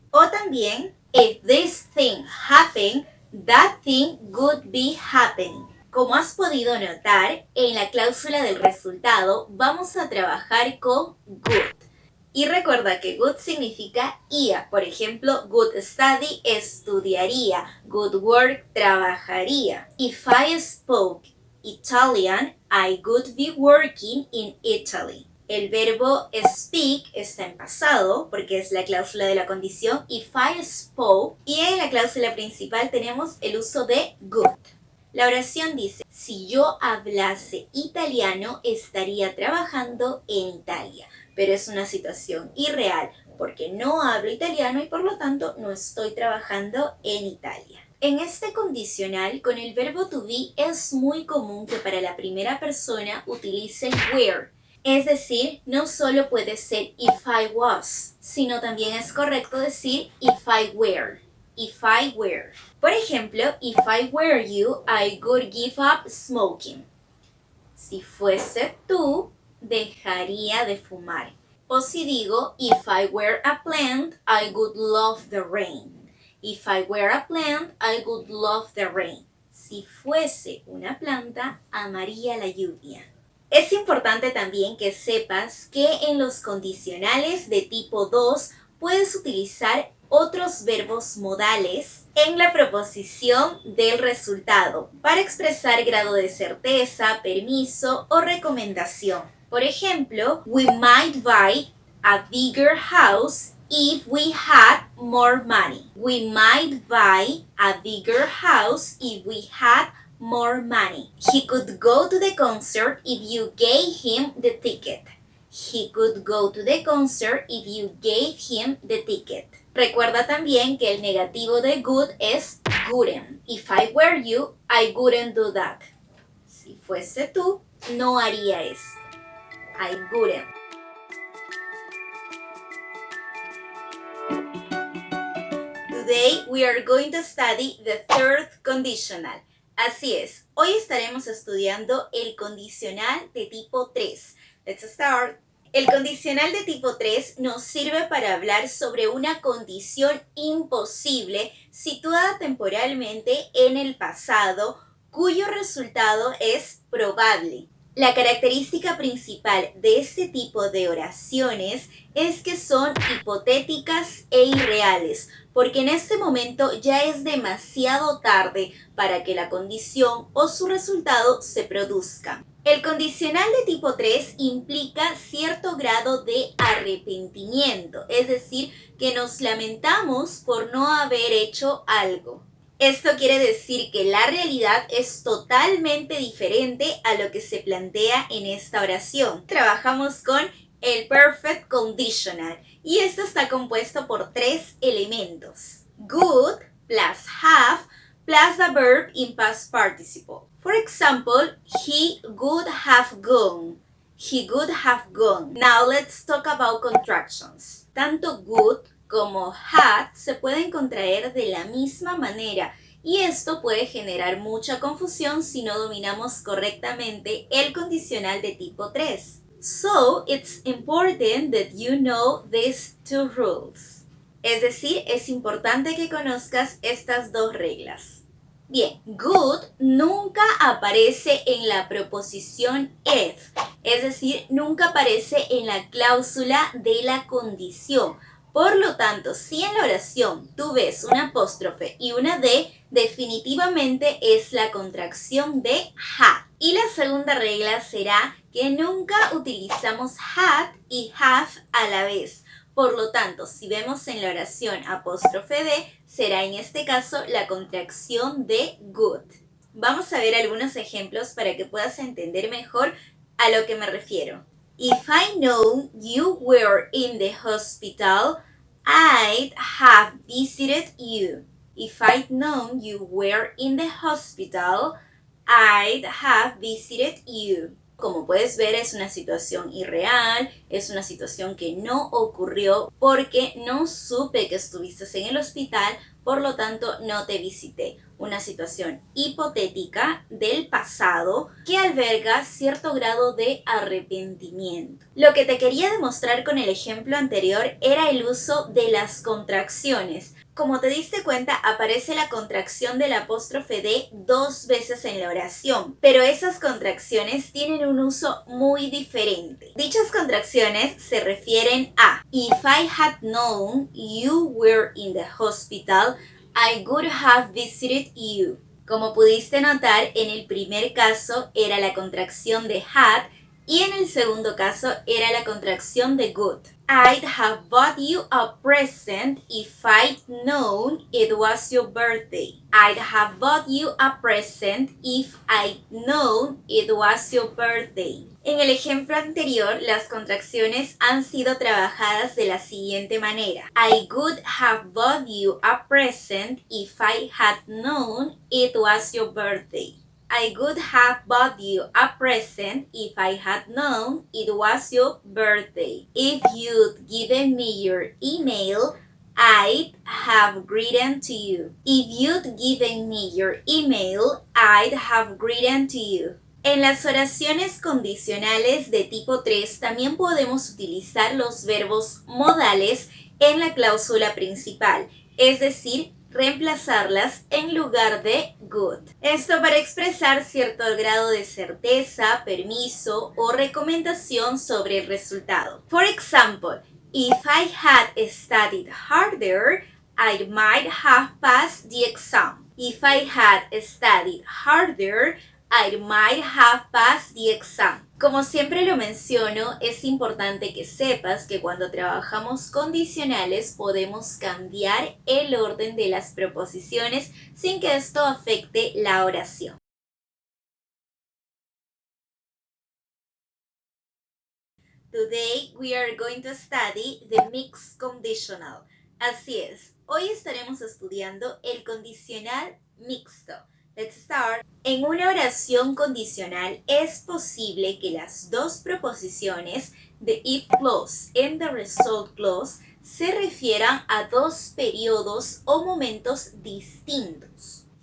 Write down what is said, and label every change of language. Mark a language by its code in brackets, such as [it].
[es] O también, [en] if this thing happened, that thing would be happening. [es] Como has podido notar, en la cláusula del resultado vamos a trabajar con would. Y recuerda que would significa ia. Por ejemplo, would study, estudiaría. [en] Would work, [es] trabajaría. [en] If I spoke Italian, I would be working in Italy. [es] El verbo speak está en pasado porque es la cláusula de la condición [en] if I spoke, [es] y en la cláusula principal tenemos el uso de would. La oración dice: si yo hablase italiano, estaría trabajando en Italia. Pero es una situación irreal porque no hablo italiano y por lo tanto no estoy trabajando en Italia. En este condicional, con el verbo to be es muy común que para la primera persona utilicen were. Es decir, no solo puede ser [en] if I was, [es] sino también es correcto decir [en] if I were. If I were. [es] Por ejemplo, [en] if I were you, I would give up smoking. [es] Si fuese tú, dejaría de fumar. O si digo, [en] if I were a plant, I would love the rain. If I were a plant, I would love the rain. [es] Si fuese una planta, amaría la lluvia. Es importante también que sepas que en los condicionales de tipo 2 puedes utilizar otros verbos modales en la proposición del resultado para expresar grado de certeza, permiso o recomendación. Por ejemplo, [en] we might buy a bigger house if we had more money. We might buy a bigger house if we had more money. He could go to the concert if you gave him the ticket. He could go to the concert if you gave him the ticket. [es] Recuerda también que el negativo de would es wouldn't. [en] If I were you, I wouldn't do that. [es] Si fuese tú, no haría eso. [en] I wouldn't. Today we are going to study the third conditional. [es] Así es, hoy estaremos estudiando el condicional de tipo 3. [en] Let's start. [es] El condicional de tipo 3 nos sirve para hablar sobre una condición imposible situada temporalmente en el pasado, cuyo resultado es probable. La característica principal de este tipo de oraciones es que son hipotéticas e irreales, porque en este momento ya es demasiado tarde para que la condición o su resultado se produzca. El condicional de tipo 3 implica cierto grado de arrepentimiento, es decir, que nos lamentamos por no haber hecho algo. Esto quiere decir que la realidad es totalmente diferente a lo que se plantea en esta oración. Trabajamos con el perfect conditional y esto está compuesto por 3 elementos. [en] Would plus have plus the verb in past participle. For example, he would have gone. He would have gone. Now let's talk about contractions. [es] Tanto would como had se pueden contraer de la misma manera y esto puede generar mucha confusión si no dominamos correctamente el condicional de tipo 3. [en] So, it's important that you know these two rules. [es] Es decir, es importante que conozcas estas dos reglas. Bien, would nunca aparece en la proposición if, es decir, nunca aparece en la cláusula de la condición. Por lo tanto, si en la oración tú ves una apóstrofe y una D, definitivamente es la contracción de had. Y la segunda regla será que nunca utilizamos had y have a la vez. Por lo tanto, si vemos en la oración apóstrofe D, será en este caso la contracción de would. Vamos a ver algunos ejemplos para que puedas entender mejor a lo que me refiero. [en] If I know you were in the hospital, I'd have visited you. If I'd known you were in the hospital, I'd have visited you. [es] Como puedes ver, es una situación irreal, es una situación que no ocurrió porque no supe que estuviste en el hospital, por lo tanto no te visité. Una situación hipotética del pasado que alberga cierto grado de arrepentimiento. Lo que te quería demostrar con el ejemplo anterior era el uso de las contracciones. Como te diste cuenta, aparece la contracción del apóstrofe D 2 veces en la oración, pero esas contracciones tienen un uso muy diferente. Dichas contracciones se refieren a [en] If I had known you were in the hospital, I would have visited you. [es] Como pudiste notar, en el primer caso era la contracción de had y en el segundo caso era la contracción de would. [en] I'd have bought you a present if I'd known it was your birthday. I'd have bought you a present if I'd known it was your birthday. [es] En el ejemplo anterior, las contracciones han sido trabajadas de la siguiente manera. [en] I would have bought you a present if I had known it was your birthday. I would have bought you a present if I had known it was your birthday. If you'd given me your email, I'd have written to you. If you'd given me your email, I'd have written to you. [es] En las oraciones condicionales de tipo 3 también podemos utilizar los verbos modales en la cláusula principal, es decir, reemplazarlas en lugar de would. Esto para expresar cierto grado de certeza, permiso o recomendación sobre el resultado. [en] For example, if I had studied harder, I might have passed the exam. If I had studied harder, I might have passed the exam. [es] Como siempre lo menciono, es importante que sepas que cuando trabajamos condicionales podemos cambiar el orden de las proposiciones sin que esto afecte la oración. [en] Today we are going to study the mixed conditional. [es] Así es, hoy estaremos estudiando el condicional mixto. [en] Let's start. [es] En una oración condicional es posible que las dos proposiciones, [en] the if clause and the result clause, [es] se refieran a dos periodos o momentos distintos.